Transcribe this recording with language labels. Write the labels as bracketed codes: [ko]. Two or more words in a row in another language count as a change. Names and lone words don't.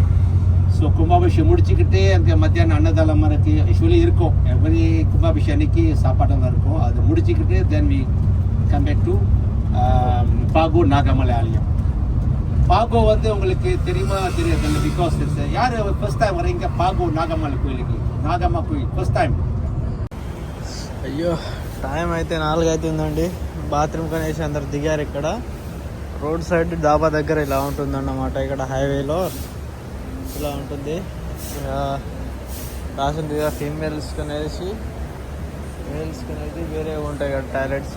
[ta] ஸோ கும்பாபிஷேகம் முடிச்சுக்கிட்டு அங்கே மத்தியானம் அன்னதானம் இருக்கு யூஸ்வலி இருக்கும். எவ்ரி கும்பாபிஷேகம் அன்னைக்கு சாப்பாடெல்லாம் இருக்கும். அது முடிச்சுக்கிட்டு [en] then we come back to [ta] பாகோ நாகமலை ஆலயம். பாகோ வந்து உங்களுக்கு தெரியுமா தெரியாது? பிகாஸ் யார் [en] first time [ta] வரீங்க பாகோ நாகமலை కోయిలకి? [te] నాగమ్మ కోయిల్ [en] first time. [te] అయ్యో, టైం అయితే 4 అవుతుందండి. బాత్రూమ్ కనేసి అందరు దిగారు. ఇక్కడ రోడ్ సైడ్ డాబా దగ్గర ఇలా ఉంటుందన్నమాట. ఇక్కడ హైవేలో ఇలా ఉంటుంది. రాసింది ఫీమేల్స్కి అనేసి, మేల్స్కి అనేది వేరే ఉంటాయి కదా టాయిలెట్స్.